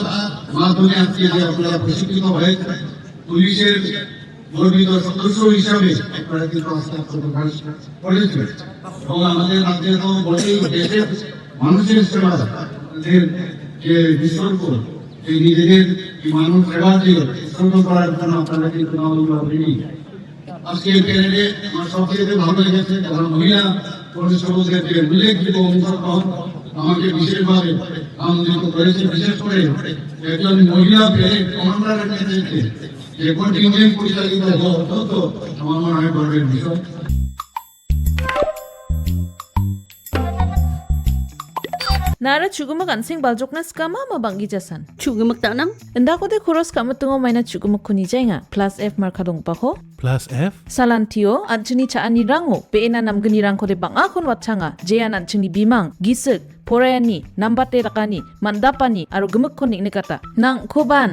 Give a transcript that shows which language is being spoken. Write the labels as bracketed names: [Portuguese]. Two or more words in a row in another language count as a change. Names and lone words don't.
[Bangla] মাধ্যমে আজকে যে আপনারা প্রশিক্ষিত হয়ে পুলিশের গর্বিত সদস্য হিসাবে আপনারা কিন্তু আস্থা প্রকাশ করেছেন এবং আমাদের রাজ্যে তো বলেই দেশের মানুষের সেবা তাদের যে বিসর্গ এই নিজেদের মানব সেবা যে উৎসর্গ করার জন্য আপনারা কিন্তু নবীন আজকে প্যানেলে আমার সবচেয়ে ভালো লেগেছে যারা মহিলা পরিষদের যে উল্লেখযোগ্য অংশগ্রহণ আমাকে বিশেষভাবে আনন্দিত করেছে। বিশেষ করে একজন মহিলা প্যানেল কমান্ডারের নেতৃত্বে যে কন্টিনজেন্ট পরিচালিত হওয়া অত্যন্ত আমার মনে হয় গর্বের বিষয়। [Garo] Nara chugumak ansing baljokna skama mabanggi jasan. Chugumak tanam? Enda kote khuros kamu tungo maina chugumak kuni jainga plus F markadong pako. Plus F? Salantio anchini chaani rango peena namgani rang kode banga kon watchanga jean anchini bimang gisek porayani nambate rakani mandapani aru gemuk konik nekata nang koban.